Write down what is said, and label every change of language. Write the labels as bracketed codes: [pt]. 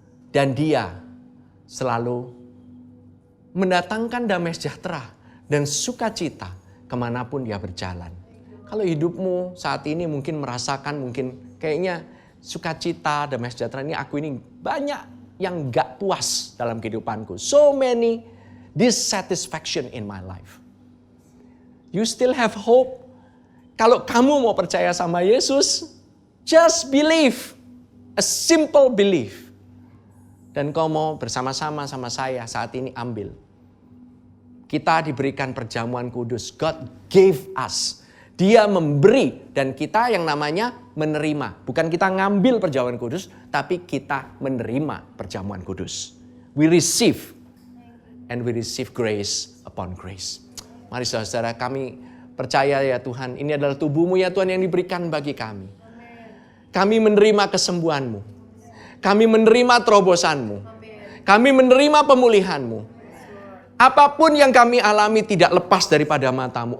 [id] Dan dia selalu mendatangkan damai sejahtera dan sukacita kemanapun dia berjalan. Kalau hidupmu saat ini mungkin merasakan mungkin kayaknya sukacita, damai sejahtera ini aku ini banyak yang gak puas dalam kehidupanku. [en] So many dissatisfaction in my life. You still have hope. [id] Kalau kamu mau percaya sama Yesus, [en] just believe. A simple belief. [id] Dan kau mau bersama-sama sama saya saat ini ambil. Kita diberikan perjamuan kudus. [en] God gave us. [id] Dia memberi dan kita yang namanya menerima. Bukan kita ngambil perjamuan kudus, tapi kita menerima perjamuan kudus. [en] We receive. And we receive grace upon grace. [id] Mari saudara, kami percaya ya Tuhan, ini adalah tubuh-Mu ya Tuhan yang diberikan bagi kami. Kami menerima kesembuhan-Mu. Kami menerima terobosan-Mu. Kami menerima pemulihan-Mu. Apapun yang kami alami tidak lepas daripada mata-Mu.